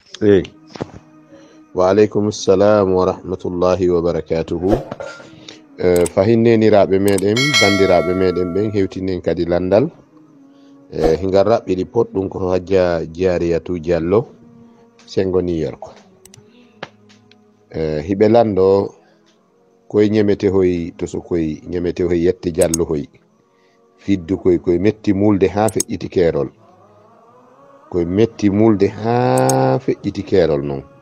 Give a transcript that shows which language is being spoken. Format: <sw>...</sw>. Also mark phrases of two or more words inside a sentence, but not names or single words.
<ar>Eh, وعليكم السلام ورحمة الله وبركاته.</ar> <ff>Fahinneniraɓe meɗen, bandiraɓe meɗen ɓen hewtinen kadi landal. Hingal raɓɓiɗi poɗɗum ko hajja Jariyatu Diallo sengo New York. Hiɓe lando koye ñemete hoy to so koye ñemete hoy yette Diallo hoy fiddu koye metti mulde ha feƴƴiti kerol, koye metti mulde ha feƴƴiti kerol non.</ff>